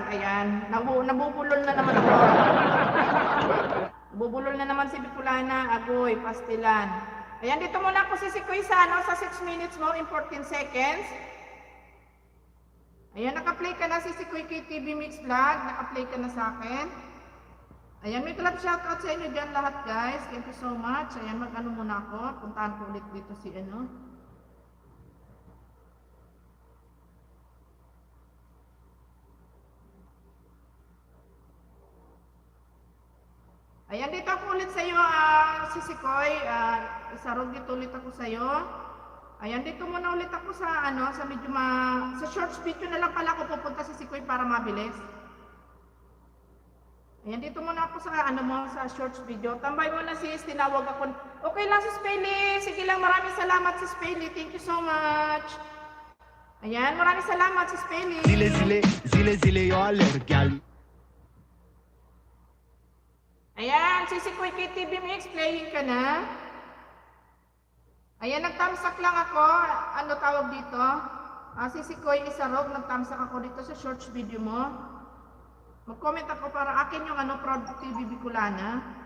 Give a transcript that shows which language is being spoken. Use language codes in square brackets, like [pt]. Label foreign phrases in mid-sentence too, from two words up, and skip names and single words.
[tl] Ayan, nabubulol na naman ako. Nabubulol na naman si Bicolana, Agoy, Pastilan. Ayan, dito muna ako si Sikoy sa 6 minutes mo in 14 seconds. Ayan, naka-play ka na si Sikoy KTV Mix Vlog, naka-play ka na sa akin. Ayan, may club shoutout sa inyo dyan lahat guys. [en] Thank you so much. [tl] Ayan, mag-ano muna ako. Puntahan ko ulit dito si Ayan, dito ako ulit sa iyo, si Sikoy. Isarog dito ulit ako sa iyo. Ayan, dito muna ulit ako sa sa medyo sa shorts video na lang pala ako pupunta si Sikoy para mabilis. Ayan, dito muna ako sa sa shorts video. Tambay mo na sis, tinawag ako. Okay lang si Spelly. Sige lang, maraming salamat si Spelly. [en] Thank you so much. [tl] Ayan, maraming salamat si Spelly. Zile zile yoller gel. Ayan, si Sikoy KTV Mix, playing ka na. Ayan, nagtamsak lang ako. Ano tawag dito? Si Sikoy Isarog, nagtamsak ako dito sa shorts video mo. Mag-comment ako para akin yung Proud TV Bicolana.